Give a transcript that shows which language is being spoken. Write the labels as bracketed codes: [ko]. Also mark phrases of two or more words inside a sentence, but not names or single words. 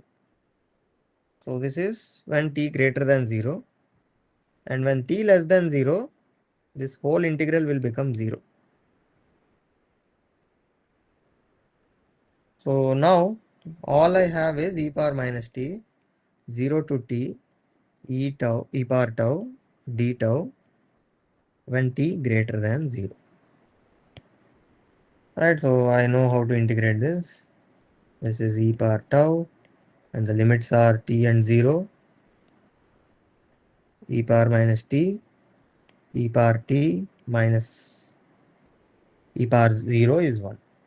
[en] So this is when t greater than 0. And when t less than 0, this whole integral will become 0. So now all I have is e power minus t, 0 to t, e tau, e power tau, d tau when t greater than 0. Right, so I know how to integrate this. This is e power tau and the limits are t and 0, e power minus t, e power t minus e power 0 is 1.